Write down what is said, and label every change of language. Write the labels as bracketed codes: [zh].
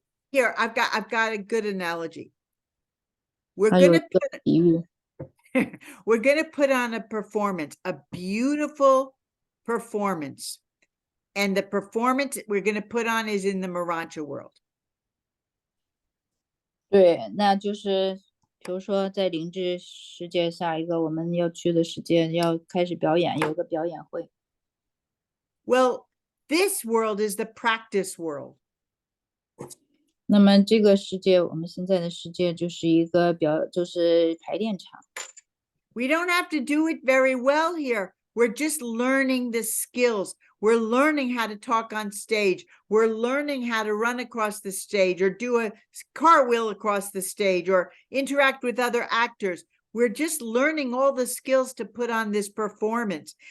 [en] Here, I've got a good analogy. We're [zh] 还有一 [en] gonna [zh] 个比喻， [en] we're gonna put on a performance, a beautiful performance. And the performance we're gonna put on is in the Morancha world. [zh] 对，那就是比如说在灵智世界下一个我们要去的世界要开始表演，有个表演会。 [en] Well, this world is the practice world. [zh] 那么这个世界，我们现在的世界就是一个就是排练场。 [en] We don't have to do it very well here. We're just learning the skills. We're learning how to talk on stage. We're learning how to run across the stage or do a cartwheel across the stage or interact with other actors. We're just learning all the skills to put on this performance.